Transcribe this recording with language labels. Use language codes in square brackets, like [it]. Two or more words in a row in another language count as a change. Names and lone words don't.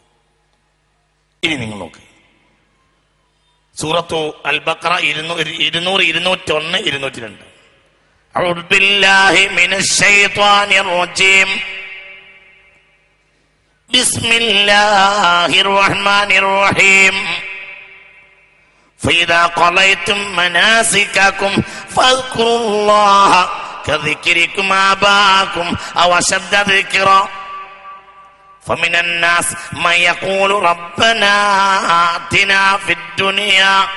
[ml] ഇനി നിങ്ങൾ നോക്ക്, സൂറത്തു അൽ ബഖറ 200, 201, 202. [ar] أعوذ بالله من الشيطان الرجيم. بسم الله الرحمن الرحيم. فإذا قضيتم مناسككم فاذكروا الله كذكركم آباءكم أو أشد ذكرا فمن الناس من يقول ربنا آتنا في الدنيا